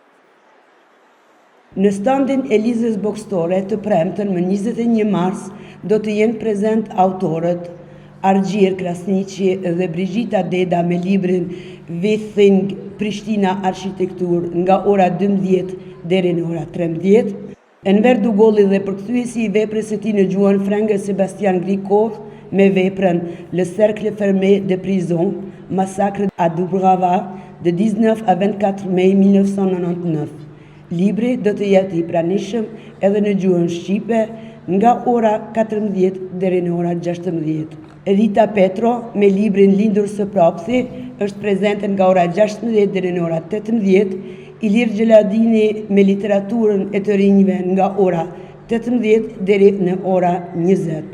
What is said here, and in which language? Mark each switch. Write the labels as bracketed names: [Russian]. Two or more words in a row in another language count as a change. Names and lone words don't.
[Albanian] Në standin e Lizës Boxtore të premten më 21 mars do të jenë prezent autorët Argjir Krasniqi dhe Brigjita Deda me librin We Think Prishtina Arkitektur nga ora 12 deri në ora 13. Enver Dugolli dhe përkthyesi i veprës së tij në gjuhën frenge Sebastian Grikov me veprën Le Cercle Fermé de Prison, Massacre à Dubrava, de 19 à 24 mai 1999. Libri do të jetë i pranishëm edhe në gjuhën shqipe nga ora 14 deri në ora 16. Rita Petro me librin Lindur së Propthi është prezente nga ora 16 deri në ora 18. Ilir Gjeladini me literaturën e të rinjve nga ora 18 deri në ora 20.